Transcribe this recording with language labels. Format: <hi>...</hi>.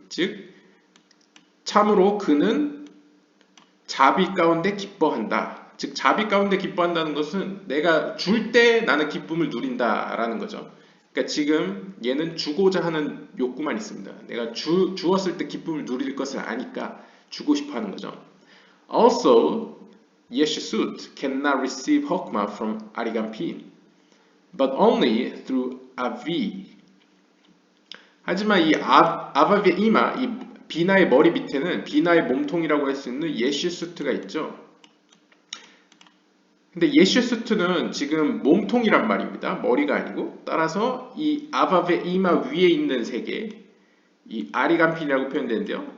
<ko>즉 참으로 그는 자비 가운데 기뻐한다. 즉 자비 가운데 기뻐한다는 것은 내가 줄 때 나는 기쁨을 누린다라는 거죠. 그러니까 지금 얘는 주고자 하는 욕구만 있습니다. 내가 주었을 때 기쁨을 누릴 것을 아니까 주고 싶어 하는 거죠.</ko> <en>Also, Yeshusut cannot receive Hokmah from Arigampin, but only through Avi.</en> <ko>하지만 이 아바베 이마, 이 비나의 머리 밑에는 비나의 몸통이라고 할 수 있는 예슈수트가 있죠. 근데 예슈수트는 지금 몸통이란 말입니다. 머리가 아니고. 따라서 이 아바베 이마 위에 있는 세계, 이 아리간핀이라고 표현되는데요.</ko>